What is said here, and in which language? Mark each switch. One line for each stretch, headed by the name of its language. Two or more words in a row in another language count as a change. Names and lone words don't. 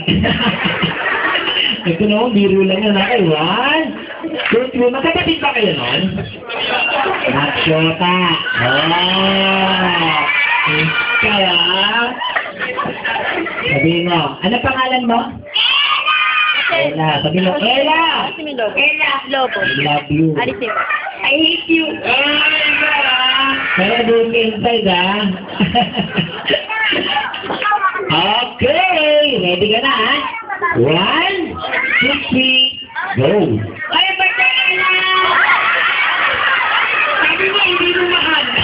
Filipino: Ito naman, biro lang yun, ha? 1, 2, 3. Magkakapit ba kayo nun? Magsyota. Kaya, sabihin mo, ano pangalan mo? Ella. Sabi mo, Ella! Ella. Lobo.
English: I love you.
Filipino: Alisim.
English: I hate you.
Filipino: Kaya doon ka inside, ha? Okay. Ready ka na, ha? 1, 2, 3, go! Ay, birthday ka na! Sabi mo, hindi mo mahal.